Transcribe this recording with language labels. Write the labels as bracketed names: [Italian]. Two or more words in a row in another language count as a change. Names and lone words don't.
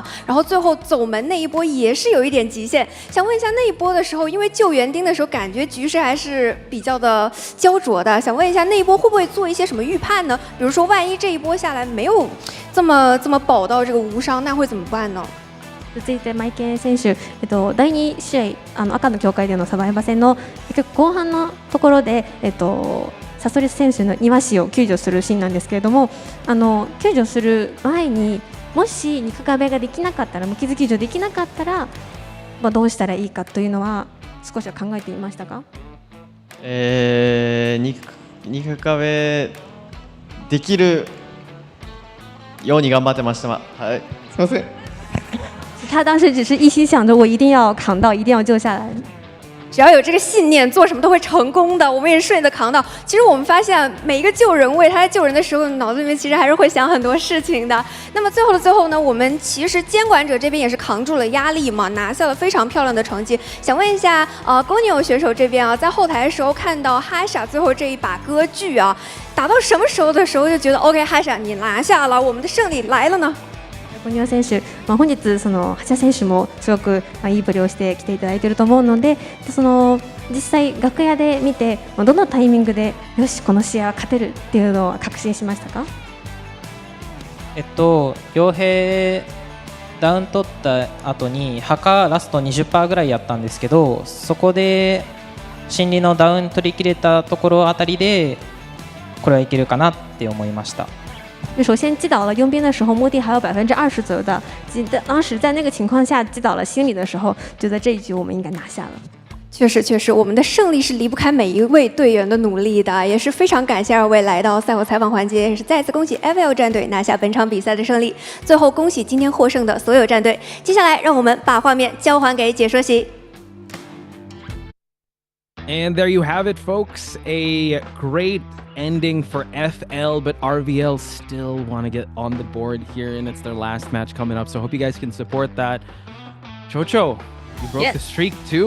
[Chinese] 然后最后走门那一波也是有一点极限。想问一下那一波的时候，因为救园丁的时候感觉局势还是比较的焦灼的，想问一下那一波会不会做一些什么预判呢？比如说万一这一波下来没有这么保到这个無傷，那会怎么办呢？ [Japanese] 続いてマイケン選手、第2試合赤の境界でのサバイバ戦の結構後半のところで、サソリス選手の庭師を救助するシーンなんですけれども、救助する前にもし肉壁ができなかったら、無傷救助できなかったら、どうしたらいいかというのは少しは考えていましたか？肉壁できるように頑張ってました。はい、すみません。 [Chinese] 他当时只是一心想着我一定要扛到，一定要救下来。只要有这个信念，做什么都会成功的。我们也顺利的扛到。其实我们发现，每一个救人位，他在救人的时候，脑子里面其实还是会想很多事情的。那么最后的最后呢，我们其实监管者这边也是扛住了压力嘛，拿下了非常漂亮的成绩。想问一下，公牛选手这边啊，在后台的时候看到哈莎最後这一把歌剧啊，打到什么时候的时候就觉得 OK， 哈莎你拿下了，我们的勝利来了呢？ [Japanese] ゴニョ選手、本日ハシャ選手もすごくいいプレーをしてきていただいていると思うので、 実際楽屋で見てどのタイミングでよしこの試合は勝てるっていうのを確信しましたか？傭兵ダウン取った後に墓ラスト 20% ぐらいやったんですけど、そこで心理のダウン取り切れたところあたりでこれはいけるかなって思いました。 [Chinese] 首先击倒了佣兵的时候，目的还有20%左右的。当时在那个情况下击倒了心理的时候，觉得这一局我们应该拿下了。确实，我们的胜利是离不开每一位队员的努力的，也是非常感谢二位来到赛后采访环节，也是再次恭喜 FL 战队拿下本场比赛的胜利。最后恭喜今天获胜的所有战队。接下来让我们把画面交还给解说席。 [English] And there you have it, folks. A great ending for FL, but RVL still want to get on the board here, and it's their last match coming up. So I hope you guys can support that. Chocho, you broke the streak too.